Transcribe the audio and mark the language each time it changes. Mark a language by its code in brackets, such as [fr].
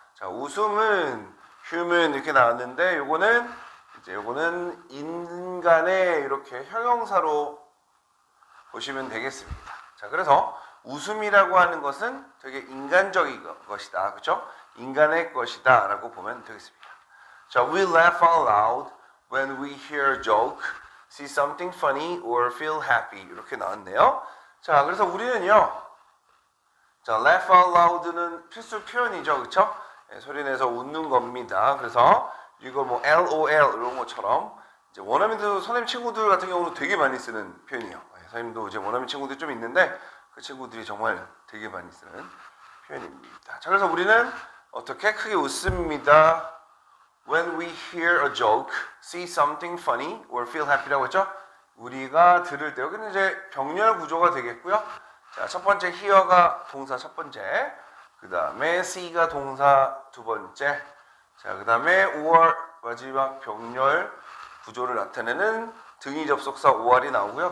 [ko] 자, 웃음은 human 이렇게 나왔는데 요거는 인간의 이렇게 형용사로 보시면 되겠습니다. 자, 그래서 웃음이라고 하는 것은 되게 인간적인 것이다. 그렇죠? 인간의 것이다 라고 보면 되겠습니다. [en] 자, we laugh out loud when we hear a joke, see something funny or feel happy [ko] 이렇게 나왔네요. 자, 그래서 우리는요. 자, [en] laugh out loud [ko] 는 필수 표현이죠. 그렇죠? 네, 소리내서 웃는 겁니다. 그래서 이거 뭐 LOL 이런 것처럼 이제 원어민들 선생님 친구들 같은 경우는 되게 많이 쓰는 표현이에요. 선생님도 이제 원어민 친구들이 좀 있는데 그 친구들이 정말 되게 많이 쓰는 표현입니다. 자, 그래서 우리는 어떻게 크게 웃습니다. [en] When we hear a joke, see something funny or feel happy라고 했죠. [ko] 우리가 들을 때 여기는 이제 병렬 구조가 되겠고요. 자, 첫 번째 hear가 동사 첫 번째, 그 다음에 see가 동사 두 번째, 자, 그 다음에 or 마지막 병렬 구조를 나타내는 등위 접속사 or이 나오고요.